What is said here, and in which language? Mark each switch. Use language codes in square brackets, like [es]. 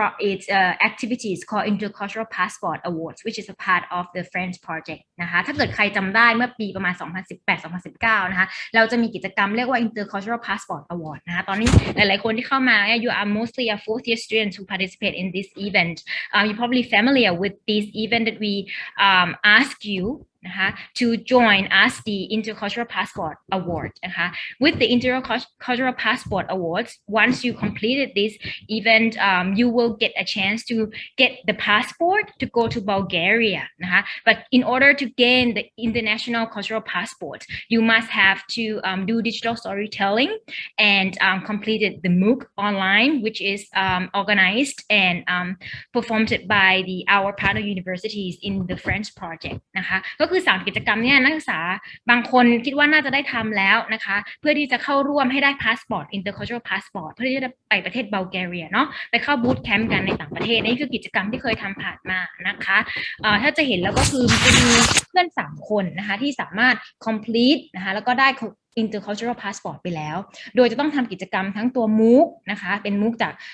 [en] its activities called Intercultural Passport Awards which is a part of the Friends project [th] นะคะถ้าเกิดใครจำได้เมื่อปีประมาณ 2018-2019 นะคะเราจะมีกิจกรรมเรียกว่า Intercultural Passport Award นะคะตอนนี้หลายๆคนที่เข้ามา [en] you are mostly a fourth year students who participate in this event. You're probably familiar with this event that we ask you to join us the Intercultural Passport Award. With the Intercultural Passport Awards, once you completed this event, you will get a chance to get the passport to go to Bulgaria. But in order to gain the international cultural passport, you must have to do digital storytelling and completed the MOOC online, which is organized and performed by our partner universities in the Friends project. [th] ก็คือ3กิจกรรมเนี่ยนักศึกษาบางคนคิดว่าน่าจะได้ทำแล้วนะคะเพื่อที่จะเข้าร่วมให้ได้พาสปอร์ต Intercultural Passport เพื่อที่จะไปประเทศบัลแกเรียเนาะไปเข้าบูตแคมป์กันในต่างประเทศนี่คือกิจกรรมที่เคยทำผ่านมานะคะถ้าจะเห็นแล้วก็คือจะมีเพื่อน3คนนะคะที่สามารถ complete นะคะแล้วก็ได้Intercultural Passport ไปแล้วโดยจะต้องทำกิจกรรมทั้งตัว MOOC นะคะเป็น MOOC จาก